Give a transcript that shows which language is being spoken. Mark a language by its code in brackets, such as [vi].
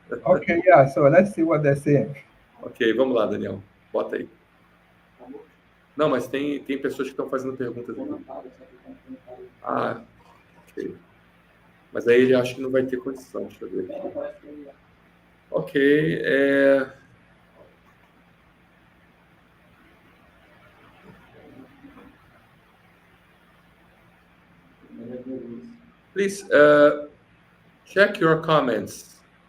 [en] Okay, yeah, so let's see what they're saying. [pt] Ok, vamos lá, Daniel. Bota aí. Não, mas tem pessoas que estão fazendo perguntas aqui. Ah, ok. Mas aí ele acha que não vai ter condição. Deixa eu ver aqui. [en] Ok, Please check your comments.